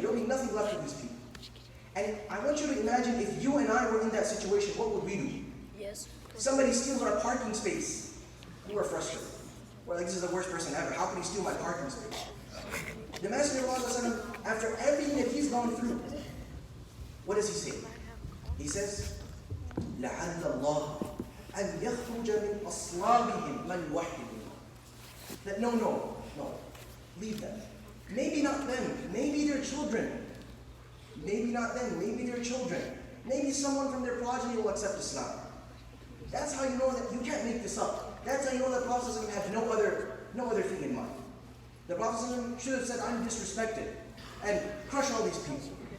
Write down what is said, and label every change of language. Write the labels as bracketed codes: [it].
[en] There'll be nothing left of these people. And I want you to imagine if you and I were in that situation, what would we do? Yes. Somebody steals our parking space. We were frustrated. We're like, this is the worst person ever. How can he steal my parking space? The Messenger of Allah, after everything that he's gone through, what does he say? He says, [ar] لَعَلَّ اللَّهَ أَنْ يَخْرُجَ مِنْ أَصْلَابِهِمْ مَنْ يُوَحِّدُونَ. [en] That no, leave them. Maybe not them, maybe their children. Maybe not them, maybe their children. Maybe someone from their progeny will accept Islam. That's how you know that you can't make this up. That's how you know that Prophet had no other thing in mind. The Prophet should have said, I'm disrespected, and crush all these people.